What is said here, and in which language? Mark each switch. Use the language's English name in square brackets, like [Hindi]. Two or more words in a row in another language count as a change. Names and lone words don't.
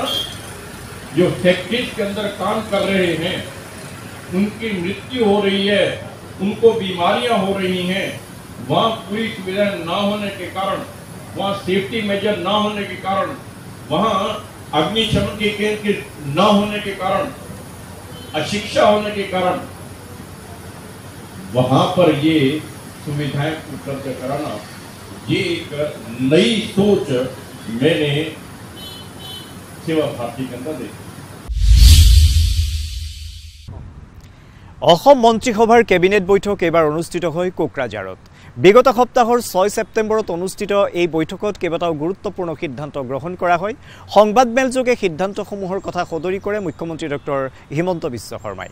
[Hindi] जो फैक्ट्रीज के अंदर काम कर रहे हैं, उनकी मृत्यु हो रही है, उनको बीमारियां हो रही हैं, वहां पूरी सुविधा ना होने के कारण, वहां [English] safety measure [Hindi] ना होने के कारण, वहां अग्निशमन के केंद्र न होने के कारण, अशिक्षा होने के कारण वहां पर ये सुविधाएं उपलब्ध कराना, ये एक नई सोच मैंने सेवा भारती के अंदर देखी। [Assamese] অসম মন্ত্ৰীসভাৰ কেবিনেট বৈঠক এবাৰ অনুষ্ঠিত হয় কোকৰাঝাৰত। বিগত সপ্তাহৰ 6 ছেপ্টেম্বৰত অনুষ্ঠিত এই বৈঠকত কেইবাটাও গুৰুত্বপূৰ্ণ সিদ্ধান্ত গ্ৰহণ কৰা হয়। সংবাদমেলযোগে সিদ্ধান্তসমূহৰ কথা সদৰি কৰে মুখ্যমন্ত্ৰী ডক্টৰ হিমন্ত বিশ্ব শৰ্মাই।